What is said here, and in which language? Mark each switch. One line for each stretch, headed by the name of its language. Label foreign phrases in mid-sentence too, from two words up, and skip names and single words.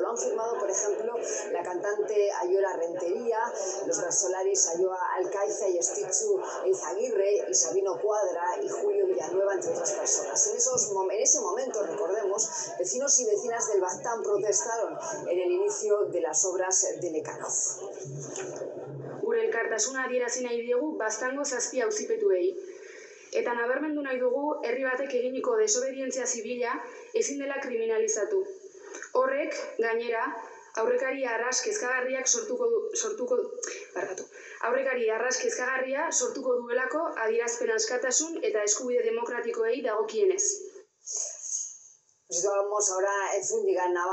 Spanish: Lo han firmado, por ejemplo, la cantante Ayola Rentería, los versolaris Ayoa Alcaiza y Estitxu Eizaguirre y Sabino Cuadra y Julio Villanueva, entre otras personas. En ese momento, recordemos, vecinos y vecinas del Baztán protestaron en el inicio de las obras de Lecaroz.
Basque: Gure elkartasuna adierazi nahi diegu Baztango 7 auzipetuei. Eta nabarmendu nahi dugu herri batek eginiko desobedientzia zibila ezin dela kriminalizatu. Horrek, gainera, aurrekari arras kezkagarria sortuko duelako adierazpen askatasun eta eskubide demokratikoei dagokienez.
Spanish: Situamos ahora en Zúñiga, en Navarra.